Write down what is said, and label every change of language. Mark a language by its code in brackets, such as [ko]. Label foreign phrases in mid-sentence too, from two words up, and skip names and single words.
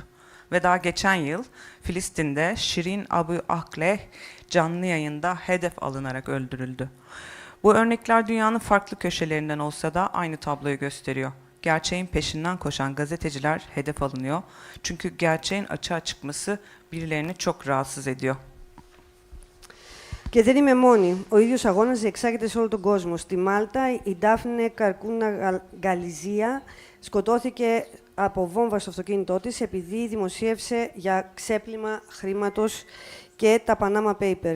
[tr] Ve daha geçen yıl Filistin'de Şirin Abu Akleh canlı yayında hedef alınarak öldürüldü. Bu örnekler dünyanın farklı köşelerinden olsa da aynı tabloyu gösteriyor. Gerçeğin peşinden koşan gazeteciler hedef alınıyor. Çünkü gerçeğin açığa çıkması birilerini çok rahatsız ediyor. [el] Και δεν είμαι μόνη. Ο ίδιος αγώνας διεξάγεται σε όλο τον κόσμο. Στη Μάλτα, η Ντάφνε Καρκούνα Γκαλιζία σκοτώθηκε από βόμβα στο αυτοκίνητό της επειδή δημοσίευσε για ξέπλυμα χρήματος και τα Panama Papers.